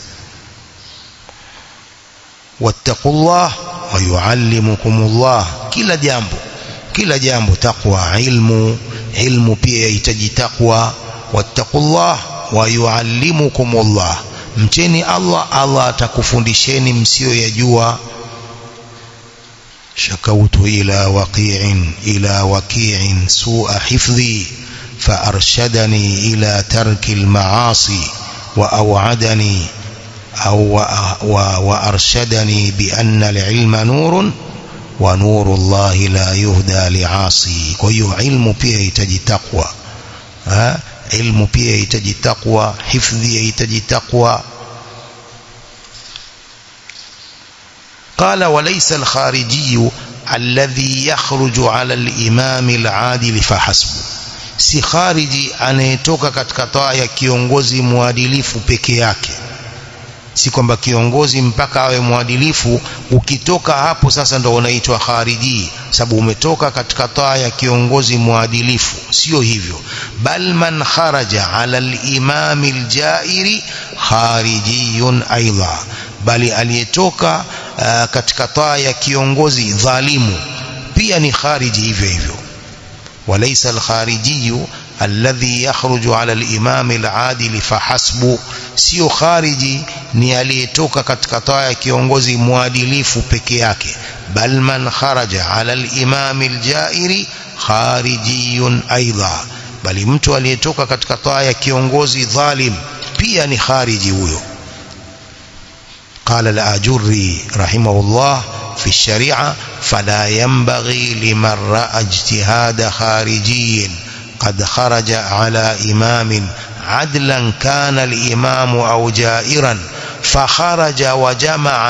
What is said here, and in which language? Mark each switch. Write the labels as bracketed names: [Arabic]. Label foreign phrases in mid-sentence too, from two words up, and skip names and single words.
[Arabic] واتقوا الله ويعلمكم الله, [Swahili] kila jambo taqwa, ilmu pia yahitaji taqwa. [Arabic] واتقوا الله ويعلمكم الله, [Swahili] mcheni Allah, Allah atakufundisheni msiyoyajua. [Arabic] شكوت إلى وكيع سوء حفظي فأرشدني إلى ترك المعاصي وأرشدني بأن العلم نور ونور الله لا يهدى لعاصي. [Swahili] كيو علم pia yahitaji taqwa, ilmu pia yahitaji taqwa, hifdhi yahitaji taqwa. [Arabic] قال وليس الخارجي الذي يخرج على الإمام العادل فحسب، [Swahili] si khariji anayetoka katika taa ya kiongozi muadilifu peke yake. si kwamba kiongozi mpaka awe mwadilifu, ukitoka hapo sasa ndo unaitwa khariji sababu umetoka katika taa ya kiongozi mwadilifu. Sio hivyo, [Arabic] بل من خرج على الإمام الجائر خارجي أيضا, [Swahili] bali aliyetoka katika taa ya kiongozi dhalimu pia ni khariji hivyo hivyo. [Arabic] وليس الخارجي الذي يخرج على الإمام العادل فحسب, [Swahili] sio khariji ni aliyetoka katika taa ya kiongozi mwadilifu peke yake, [Arabic] بل من خرج على الإمام الجائر خارجي أيضا, [Swahili] bali mtu aliyetoka katika taa ya kiongozi dhalim pia ni khariji huyo. [Arabic] قال الآجري رحمه الله في الشريعة: فلا ينبغي لمن رأى اجتهاد خارجي قد خرج على إمام عدلا كان الإمام أو جائرا فخرج وجمع